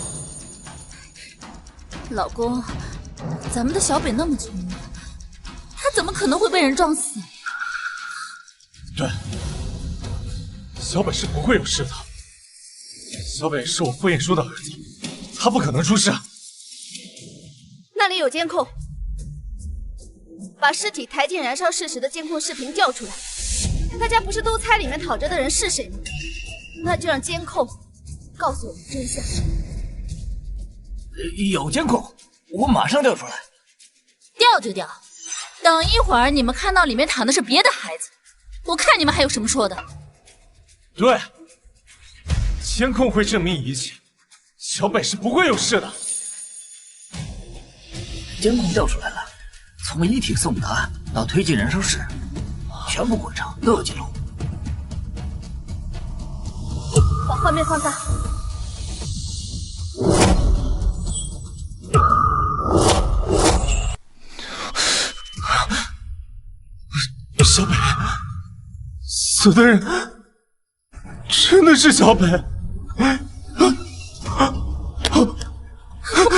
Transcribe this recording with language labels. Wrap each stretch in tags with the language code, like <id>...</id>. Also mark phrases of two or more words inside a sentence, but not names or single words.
<zh>老公，咱們的小北那麼聰明，他怎麼可能會被人撞死？對，小北是不會有事的。小北是我傅彥姝的兒子，他不可能出事。那裡有監控，把屍體抬進燃燒室時的監控視頻調出來。大家不是都猜裡面躺着的人是誰嗎？那就讓監控告訴我們真相。有監控，我馬上調出來。調就調，等一會兒你們看到裡面躺的是別的孩子，我看你們還有什麼說的。對，監控會證明一切，小北是不會有事的。監控調出來了，從遺體送達到推進燃燒室，全部過程都有記錄。把畫面放大。小北，死的人真的是小北。</zh>